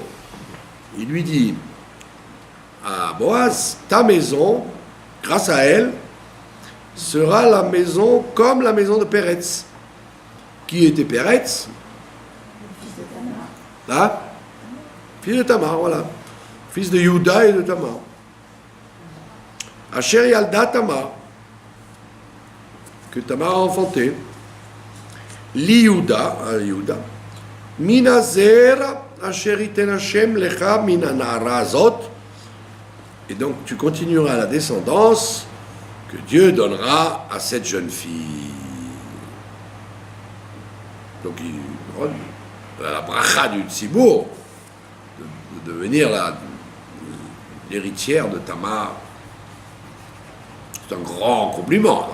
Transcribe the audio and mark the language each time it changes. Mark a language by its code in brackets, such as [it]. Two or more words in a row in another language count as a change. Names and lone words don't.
[fr] Il lui dit à Boaz, ta maison, grâce à elle, sera la maison comme la maison de Peretz. Qui était Peretz? Là, fils de Tamar, voilà. Fils de Yehuda et de Tamar. [he] אשר ילדה תמר, [fr] que Tamar a enfanté. [he] יהודה מן הזרע אשר יתן השם לך מן הנערה הזאת. [fr] Et donc tu continueras la descendance que Dieu donnera à cette jeune fille. Donc la bracha du Tzibour, de devenir l'héritière de Tamar, c'est un grand compliment.